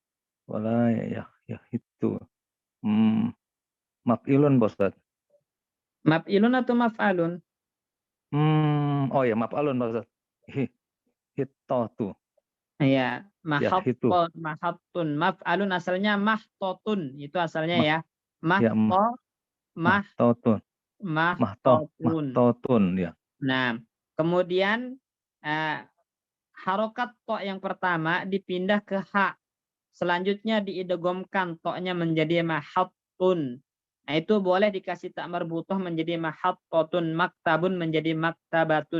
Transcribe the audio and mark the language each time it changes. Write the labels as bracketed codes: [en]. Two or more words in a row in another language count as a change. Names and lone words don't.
[id] Pola ya itu. Maf'ilun Pak Ustaz. Maf'ilun atau maf'alun? Oh ya, maf'alun Pak Ustaz. Hittatu. Ya, Yahitu. mahattun. Maf'alun asalnya mahtotun. Itu asalnya Mah- ya. Ya, mahtotun. Mahtotun. Mahtotun ya. Nah, kemudian harokat to yang pertama dipindah ke ha. Selanjutnya diidghamkan to-nya menjadi mahattun. Nah, itu boleh dikasih tak marbutoh menjadi mahattotun, maktabun menjadi maktabatun.